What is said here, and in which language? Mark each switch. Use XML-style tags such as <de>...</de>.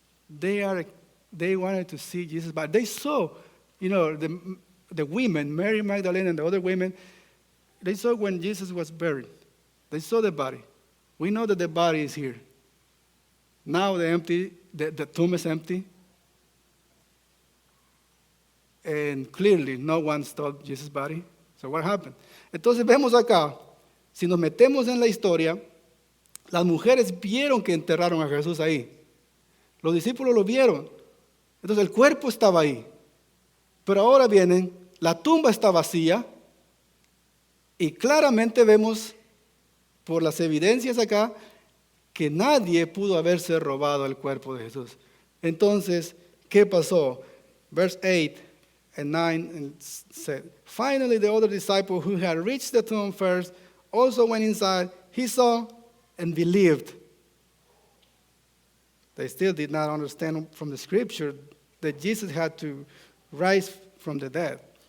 <en>They wanted to see Jesus' body. They saw, the women, Mary Magdalene and the other women, they saw when Jesus was buried. They saw the body. We know that the body is here. Now the tomb is empty. And clearly no one stole Jesus' body. So what happened?</en> <es>Entonces vemos acá, si nos metemos en la historia, las mujeres vieron que enterraron a Jesús ahí. Los discípulos lo vieron. Entonces el cuerpo estaba ahí. Pero ahora vienen, la tumba está vacía y claramente vemos por las evidencias acá que nadie pudo haberse robado el cuerpo de Jesús. Entonces, ¿qué pasó?</es> <en>Verse 8 and 9 said, finally the other disciple who had reached the tomb first also went inside. He saw and believed. They still did not understand from the scripture that Jesus had to rise from the dead.</en>